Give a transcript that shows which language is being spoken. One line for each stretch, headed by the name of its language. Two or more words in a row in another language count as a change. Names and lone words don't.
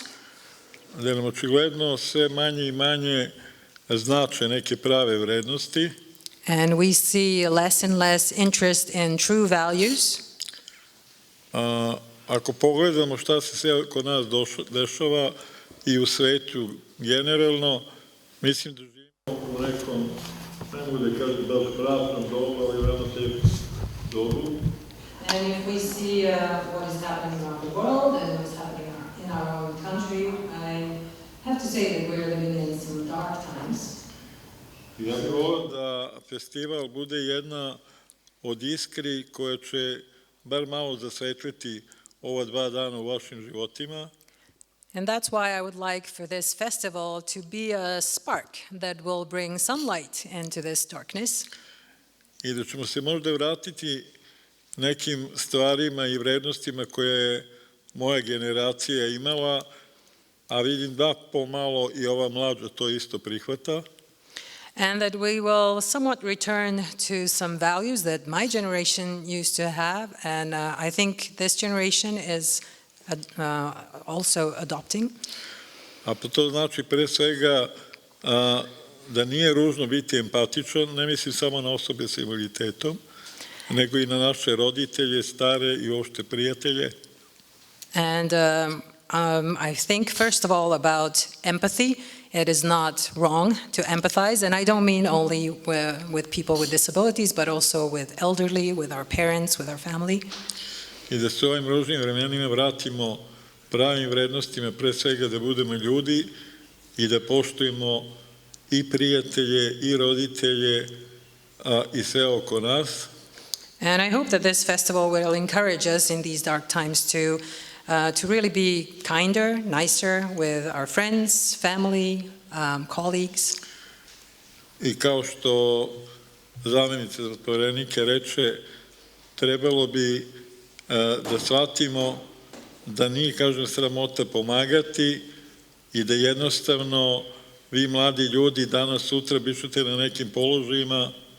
Serbian: Da nam očigledno sve manje i manje znače neke prave vrednosti.
English: And we see less and less interest in true values.
Serbian: Ako pogledamo šta se sve kod nas dešava i u svetu generalno, mislim da živimo u nekom, ne mogu da kažem baš praznom dobu, ali veoma teškom dobu.
English: And if we see what is happening around the world and what is happening in our own country, I have to say that we're living in some dark times.
Serbian: Ja bih volio da festival bude jedna od iskri koja će bar malo zasvetliti ova 2 dana u vašim životima.
English: And that's why I would like for this festival to be a spark that will bring some light into this darkness.
Serbian: I da ćemo se možda vratiti nekim stvarima i vrednostima koje je moja generacija imala, a vidim da pomalo i ova mlađa to isto prihvata.
English: And that we will somewhat return to some values that my generation used to have, and I think this generation is also adopting.
Serbian: A to znači pre svega da nije ružno biti empatičan, ne mislim samo na osobe sa invaliditetom, nego i na naše roditelje, stare i uopšte prijatelje.
English: And I think first of all about empathy. It is not wrong to empathize, and I don't mean only with people with disabilities, but also with elderly, with our parents, with our family.
Serbian: I da se ovim ružnim vremenima vratimo pravim vrednostima, pre svega da budemo ljudi i da poštujemo i prijatelje, i roditelje, i sve oko nas.
English: And I hope that this festival will encourage us in these dark times to really be kinder, nicer with our friends, family, colleagues.
Serbian: I kao što zamenica Otvarenike reče, trebalo bi da shvatimo da nije, kažem, sramota pomagati i da jednostavno vi mladi ljudi danas, sutra bićete na nekim položajima.